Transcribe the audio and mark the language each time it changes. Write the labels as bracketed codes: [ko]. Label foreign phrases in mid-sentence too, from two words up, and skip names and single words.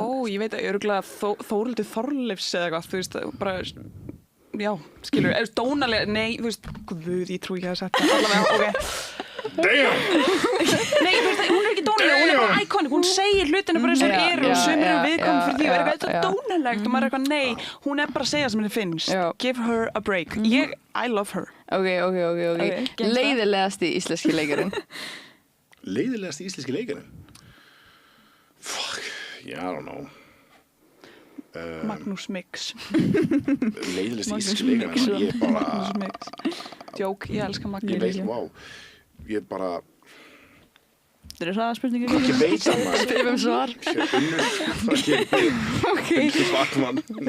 [is] Ó, ég veit að örgulega Þórhildur Þorleifs eða eitthvað, þú veist, bara, já, skilur, dónalega, nei, þú veist, guð, ég trúi ekki að það setja, allavega, ok. Damn! Nei, þú veist, hún er ekki dónaleg, hún er bara iconic, hún segir hlutinu bara eins og hún eru og sem eru viðkomið fyrir því og er eitthvað, þetta er dónalegt og maður er eitthvað, nei, hún er bara að segja sem henni finnst. Já. [en] Give her a break. I love her. [is] Ok. Leiðilegasti íslenski leikarinn? Leiðilegasti íslenski leikarinn? [en] Fuck, yeah, I don't know. [is] Magnús Mix. Leiðilegasti íslenski leikarinn? Ég bara... Magnús Mix. Djók, ég elska Magnús. Ég veit, wow. Ég bara... Þetta eru hraðspurningar. Ég veit það maður. Spyrjum svar. Unnur Bakmann.